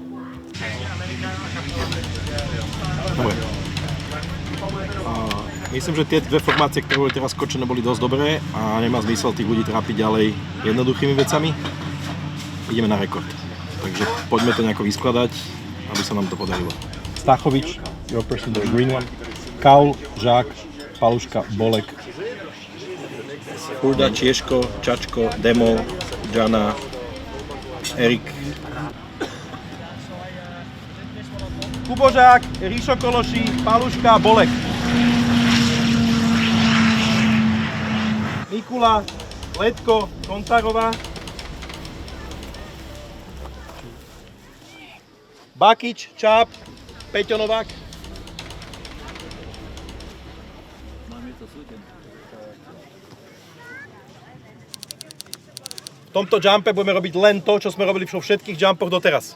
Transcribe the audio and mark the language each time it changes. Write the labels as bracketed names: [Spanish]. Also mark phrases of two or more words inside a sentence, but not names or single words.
[Slovak] Dobre. Myslím, že tie dve formácie, ktoré boli teraz skočené, boli dosť dobré a nemá zmysel tých ľudí trápiť ďalej jednoduchými vecami. Ideme na rekord. Takže poďme to nejako vyskladať, aby sa nám to podarilo. Stachovič, [English] your person, the green one. [Slovak] Kaul, Žák, Paluška, Bolek. Hurda, Čieško, Čačko, Demo, Jana, Erik. Kubožák, Ríšo Kološi, Paluška, Bolek. Mikula, Letko, Kontarová. Bakič, Čáp, Peťo Novák. V tomto jumpe budeme robiť len to, čo sme robili vo všetkých jumpoch doteraz.